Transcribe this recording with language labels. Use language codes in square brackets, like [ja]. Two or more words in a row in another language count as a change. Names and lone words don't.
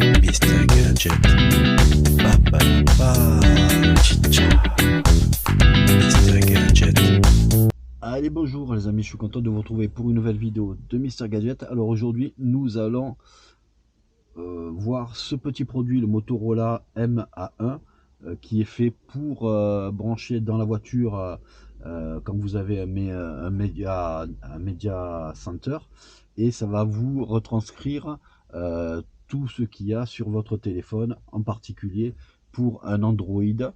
[fr] Mr. Gadget. Ba, ba, ba, chicha. Mr. Gadget. Allez, bonjour les amis, je suis content de vous retrouver pour une nouvelle vidéo de Mr. Gadget. Alors aujourd'hui, nous allons voir ce petit produit, le Motorola MA1, qui est fait pour brancher dans la voiture quand vous avez un média center, et ça va vous retranscrire tout ce qu'il y a sur votre téléphone, en particulier pour un Android.